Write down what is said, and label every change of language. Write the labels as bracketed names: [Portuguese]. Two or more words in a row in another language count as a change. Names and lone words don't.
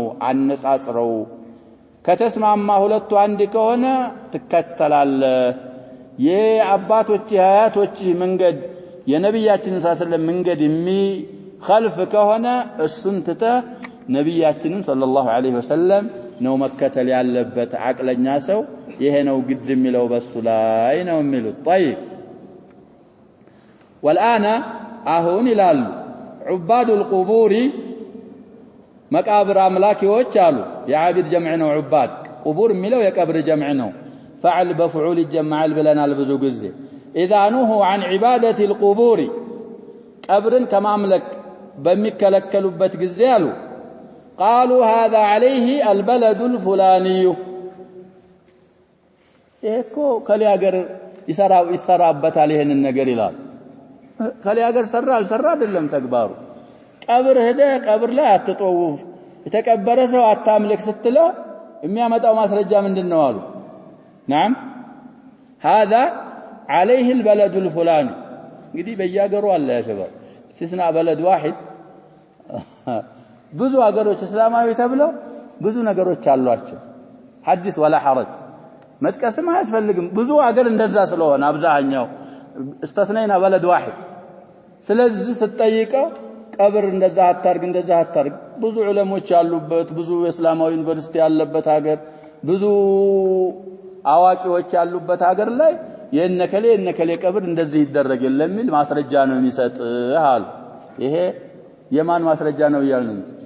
[Amharic] አነጻጽረው ከተስማማ ሁለቱ አንድ ከሆነ ትከተላለህ የአባቶች አያቶች መንገድ የነብያችን [Arabic] صلى الله عليه وسلم [Amharic] መንገድ የሚخالፍ ከሆነ እሱን ትተህ ነብያችንን [Arabic] صلى الله عليه وسلم [Amharic] ነው መከተል ያለበት አቅለኛ ሰው ይሄ ነው ግድ የሚለው በሱ ላይ ነው የሚሉት طيب [Arabic] والآن [Amharic] አሁን ይላሉ [Arabic] عباد القبور [Amharic] መቃብር አምላኪዎች አሉ የዓቢድ ጀምዕ ነው [Arabic] عباد قبور [Amharic] የሚለው የቀብር ጀምዕ ነው [Arabic] فعل بفعول [Amharic] ይጀምዓል ብለናል ብዙ ጊዜ [Arabic] اذا نهوا عن عبادة القبور [Amharic] ቀብርን ከማምለክ በሚከለከሉበት ጊዜ አሉ [Arabic] قالوا هذا عليه البلد الفلاني [Amharic] እኮ ከሊያገር ይሰራበታል ይሄንን ነገር ይላል ከሊያገር ሰራ አልሰራ አይደለም ተግባሩ ቀብር ሄደ ቀብር ላይ አትጠውፍ የተቀበረ ሰው አታምልክ ስትለው የሚያመጣው ማስረጃ ምንድነው አሉ [Arabic] نعم هذا عليه البلد الفلاني [Amharic] እንግዲህ በያገሩ አለ ያሸባል [Arabic] استثناء بلد واحد [Amharic] ብዙ ሀገሮች እስላማዊ ተብለው ብዙ ነገሮች አሏቸው ሐዲስ [Arabic] ولا حرج [Amharic] መጥቀስም አያስፈልግም ብዙ ሀገር እንደዛ ስለሆነ አብዛኛው [Arabic] استثنينا بلد واحد [Amharic] ስለዚህ ስትጠይቀው ቀብር እንደዛ አታርግ ብዙ ዑለሞች ያሉበት ብዙ እስላማዊ ዩኒቨርሲቲ ያለበት ሀገር ብዙ አዋቂዎች ያሉበት ሀገር ላይ የነከሌ ቀብር እንደዚህ ይደረግ ለሚል ማስረጃ ነው የሚሰጥህ አሉ ይሄ የማን ማስረጃ ነው ይያልን